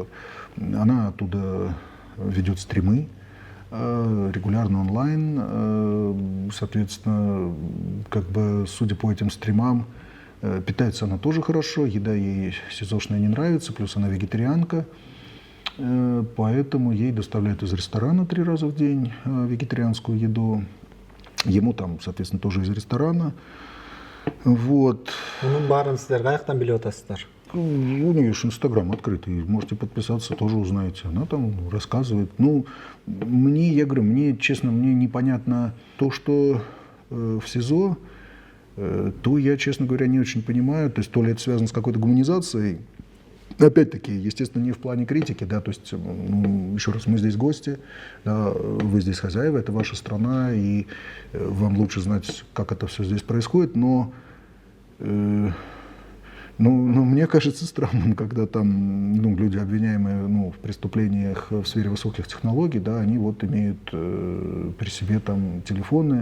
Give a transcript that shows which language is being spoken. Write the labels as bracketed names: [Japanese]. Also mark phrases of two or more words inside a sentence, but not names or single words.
[Russian] Она оттуда ведет стримы регулярно онлайн, соответственно, как бы, судя по этим стримам, питается она тоже хорошо, еда ей СИЗОшная не нравится, плюс она вегетарианка, поэтому ей доставляют из ресторана 3 раза в день вегетарианскую еду. Ему там, соответственно, тоже из ресторана. Вот. [Kyrgyz] Мунун баарын сиздер каяктан билип атасыздар? [Russian] У нее же Инстаграм открытый, можете подписаться, тоже узнаете. Она там рассказывает. Ну, я говорю, мне, честно, мне непонятно то, что в СИЗО, то я, честно говоря, не очень понимаю. То есть то ли это связано с какой-то гуманизацией. Опять-таки, естественно, не в плане критики, да, то есть, еще раз, мы здесь гости, да, вы здесь хозяева, это ваша страна, и вам лучше знать, как это все здесь происходит, но мне кажется странным, когда там люди, обвиняемые в преступлениях в сфере высоких технологий, да, они вот имеют при себе там телефоны.